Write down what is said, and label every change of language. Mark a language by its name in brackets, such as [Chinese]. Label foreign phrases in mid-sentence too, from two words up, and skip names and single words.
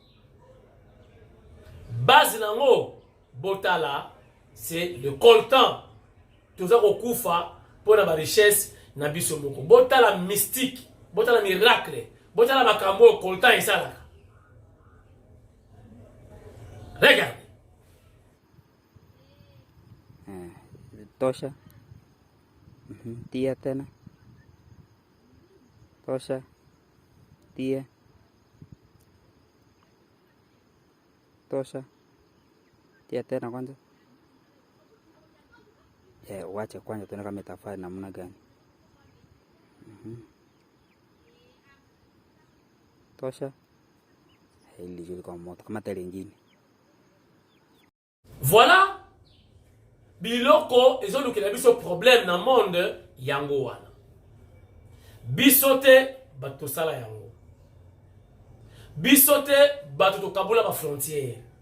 [Lingala] Base nango botala, [French] c'est le coltan. Tout ça kokufa pour la richesse [Lingala] na biso moko. Botala mystique, botala miracle, botala makambo coltan isalaka. Regarde. [Swahili] Tosha. Tia tena. Tosha. Tia. Tosha. Tia tena kwanza. Wache kwanza tuone kama itafaa namna gani. Tosha. Hili juu kwa moto kama tele ingine. Voilà. [Lingala] Biloko ezolukela biso problème na monde yango wana. Bisote bato sala yango. Bisote bato to kabula ba frontière.